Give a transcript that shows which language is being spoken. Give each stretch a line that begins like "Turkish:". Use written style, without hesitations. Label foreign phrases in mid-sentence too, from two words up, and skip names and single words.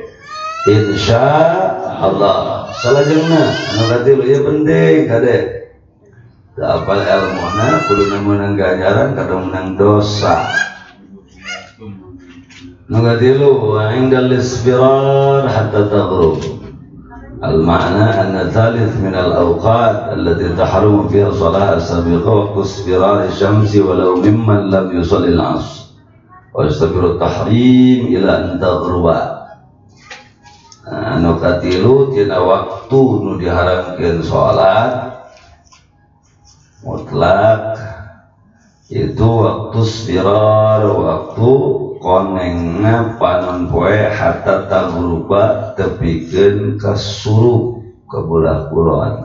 Arabic: إن شاء الله
Sundanese: salajengna anu katilu ieu penting kade da apal ilmuna kudu meunang ganjaran kadang menang dosa. Nu katilu
Arabic: وعند الاصفرار حتى تغرب. المعنى أن الثالث من الأوقات التي تحرم فيها الصلاة السابقة وقت اصفرار الشمس ولو ممن لم يصلي العصر ويستمر التحريم إلى أن تغرب.
Sundanese: Nu katilu tina waktu nu diharamkeun salat mutlak itu waktu isfirar waktu konengna panon poe
Arabic: حتى تغرب
Sundanese: tepikeun ka surup ka belah kulon.